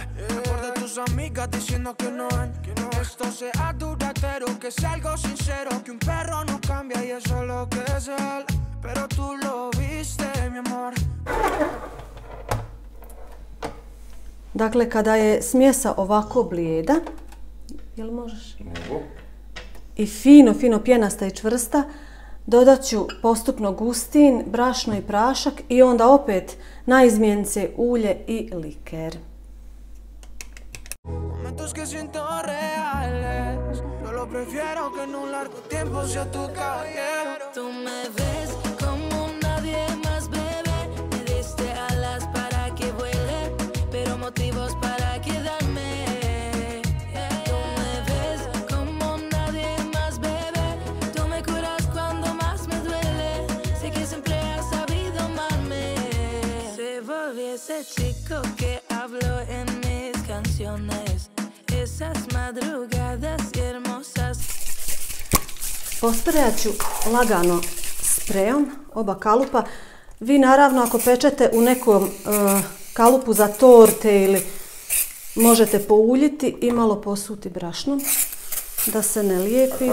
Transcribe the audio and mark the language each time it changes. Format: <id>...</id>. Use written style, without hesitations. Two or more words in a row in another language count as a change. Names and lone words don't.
<es>Mejor de tus amigas diciendo que no ven. Esto sea duradero, que sea algo sincero. Que un perro no cambia y eso es lo que es él. Pero tú lo viste, mi amor.</es> <hr>Dakle, kada je smjesa ovako blijeda, jel možeš? Mogu. I fino pjenasta i čvrsta, dodat ću postupno gustin, brašno i prašak i onda opet na izmjenice ulje i liker.</hr> <es>Momentos que siento reales. Yo lo prefiero que en un largo tiempo sea tu caballero. Tú me ves como nadie más, bebé. Me diste alas para que vuele, pero motivos para quedarme. Tú me ves como nadie más, bebé. Tú me curas cuando más me duele. Sé que siempre has sabido amarme. Se volvió ese chico que habló en mis canciones. Esas madrugadas hermosas.</es> <hr>Posprejat ću lagano sprejom oba kalupa. Vi naravno ako pečete u nekom kalupu za torte ili možete pouljiti i malo posuti brašnom da se ne lijepi.</hr>